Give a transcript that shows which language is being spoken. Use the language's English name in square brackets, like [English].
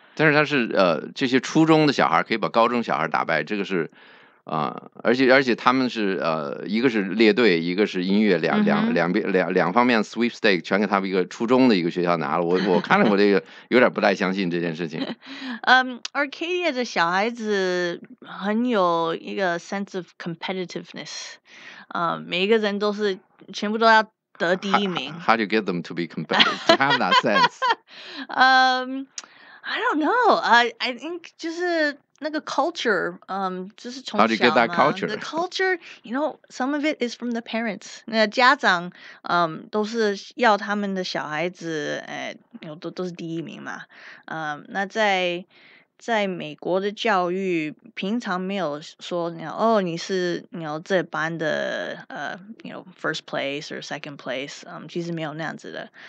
[Chinese] 但是他是这些初中的小孩可以把高中小孩打败，这个是而且他们是一个是列队，一个是音乐，两方面 sweepstake 全给他们一个初中的一个学校拿了。我看了，我这个有点不太相信这件事情。 Arcadia 的小孩子很有一个 [English] sense of competitiveness。 [Chinese] 每一个人都是全部都要得第一名。 [English] How do you get them to be competitive? To have that sense? I don't know. I think [Chinese] 就是那个 culture， 就是从小嘛。 [English] How do you get that culture? The culture, some of it is from the parents. [Chinese] 那家长都是要他们的小孩子都是第一名嘛。那在美国的教育，平常没有说你是这班的 [English] first place or second place， [Chinese] 其实没有那样子的。